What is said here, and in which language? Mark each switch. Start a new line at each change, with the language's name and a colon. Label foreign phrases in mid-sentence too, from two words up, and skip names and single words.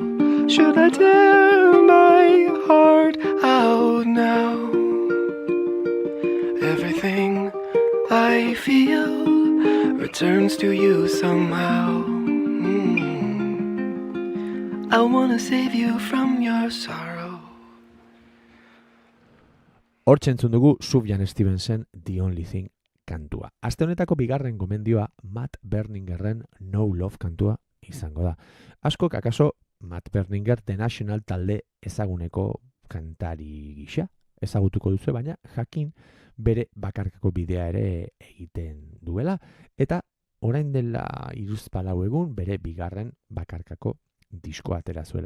English: Should I tear my heart out now? Everything I feel returns to you somehow. I wanna save you from your sorrow.
Basque: Hortxe entzun dugu Sufjan Stevensen The Only Thing kantua. Aste honetako bigarren gomendioa Matt Berningerren No Love kantua izango da. Askok akaso Matt Berninger The National talde ezaguneko kantari gisa ezagutuko duzu, baina jakin bere bakarkako bidea ere egiten duela, eta orain dela 34 egun bere bigarren bakarkako diskoa atera zuela.